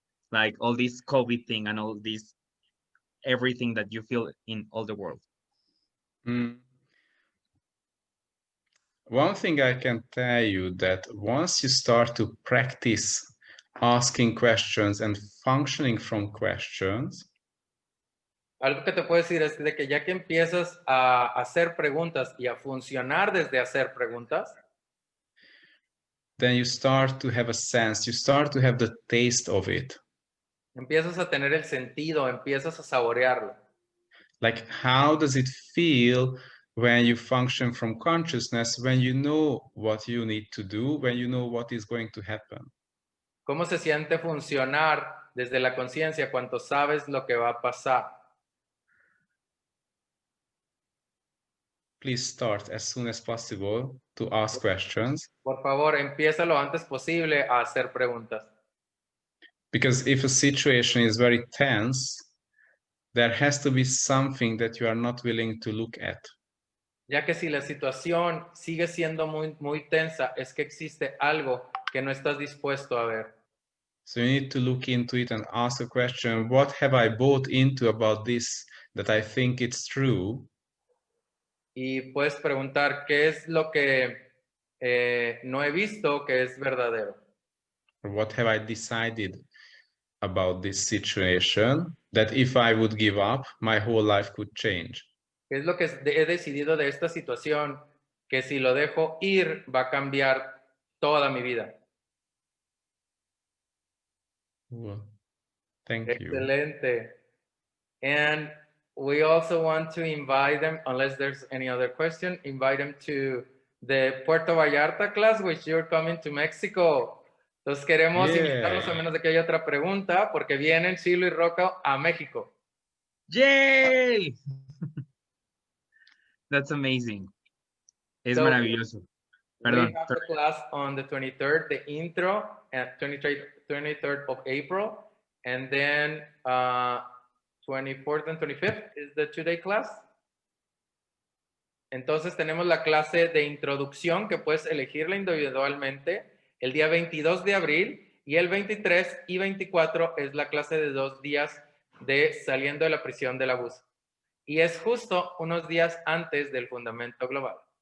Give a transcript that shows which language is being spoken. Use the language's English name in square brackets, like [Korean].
[English] Like all this COVID thing and all this, everything that you feel in all the world. One thing I can tell you that once you start to practice asking questions and functioning from questions, [Spanish] algo que te puedo decir es de que ya que empiezas a hacer preguntas y a funcionar desde hacer preguntas, [English] then you start to have a sense, you start to have the taste of it. [Spanish] empiezas a tener el sentido, empiezas a saborearlo. [English] Like, how does it feel when you function from consciousness, when you know what you need to do, when you know what is going to happen? [Spanish] ¿Cómo se siente funcionar desde la conciencia cuando sabes lo que va a pasar? [English] please start as soon as possible to ask questions. [Spanish] Por favor, empieza lo antes posible a hacer preguntas. [English] Because if a situation is very tense, there has to be something that you are not willing to look at. [Spanish] Ya que si la situación sigue siendo muy tensa, es que existe algo que no estás dispuesto a ver. [English] So you need to look into it and ask a question, what have I bought into about this that I think it's true? [Spanish] Y puedes preguntar, ¿qué es lo que no he visto que es verdadero? [English] Or what have I decided about this situation that if I would give up, my whole life could change? [Spanish] ¿Qué es lo que he decidido de esta situación que si lo dejo ir va a cambiar toda mi vida? [English] Well, thank you. [Spanish] Excelente. [English] And we also want to invite them, unless there's any other question, invite them to the Puerto Vallarta class, which you're coming to Mexico. [Spanish] Entonces queremos invitarlos a menos de que haya otra pregunta, porque vienen Chilo y Rocco a México. Yay! [English] That's amazing. Es So, [Spanish] maravilloso. Perdón. [English] We have the class on the 23rd, the intro, at 23rd of April, and then 24th and 25th is the 2-day class. [Spanish] Entonces tenemos la clase de introducción que puedes elegirla individualmente el día 22 de abril y el 23 y 24 es la clase de 2 días de Saliendo de la Prisión del Abuso. Y es justo unos días antes del fundamento global.